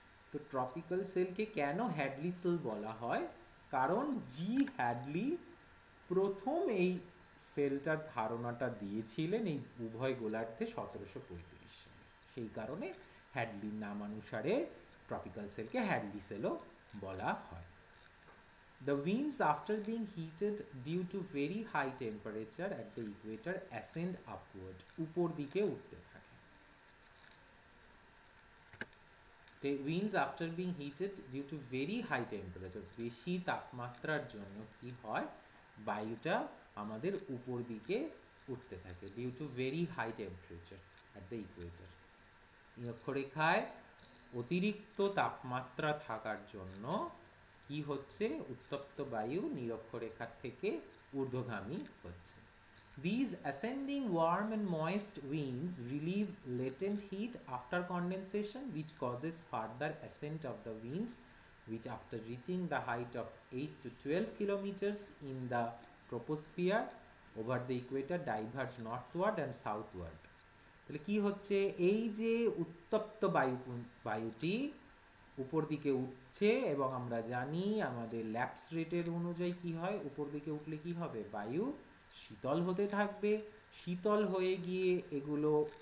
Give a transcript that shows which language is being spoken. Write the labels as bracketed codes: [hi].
[bn] তো ট্রপিক্যাল সেলকে কেন Hadley sell বলা হয়, কারণ জি হ্যাডলি প্রথম এই সেলটার ধারণাটা দিয়েছিলেন এই উভয় গোলার্ধে 1735 সালে, সেই কারণে হ্যাডলির নামানুসারে ট্রপিক্যাল সেলকে হ্যাডলি সেলও বলা হয়। [en] The winds after being heated due to very high temperature at the equator ascend upward, [bn] উপর দিকে উঠতে থাকে। [en] The winds after being heated due to very high temperature, [bn] বেশি তাপমাত্রার জন্য কি হয়, বায়ুটা আমাদের উপর দিকে উঠতে থাকে [en] Due to very high temperature at the equator. [bn] নিরক্ষরেখায় অতিরিক্ত তাপমাত্রা থাকার জন্য কি হচ্ছে, উত্তপ্ত বায়ু নিরক্ষরেখার থেকে ঊর্ধ্বগামী হচ্ছে। [en] These ascending warm and moist winds release latent heat after condensation, which causes further ascent of the winds, which after reaching the height of 8 to 12 kilometers in the troposphere over the equator diverge northward and southward. [bn] তাহলে কি হচ্ছে, এই যে উত্তপ্ত বায়ুটি উপর দিকে উঠছে, এবং আমরা জানি আমাদের ল্যাপস রেটের অনুযায়ী কি হয়, উপর দিকে উঠলে কি হবে, বায়ু শীতল হতে থাকবে, শীতল হয়ে গিয়ে এগুলো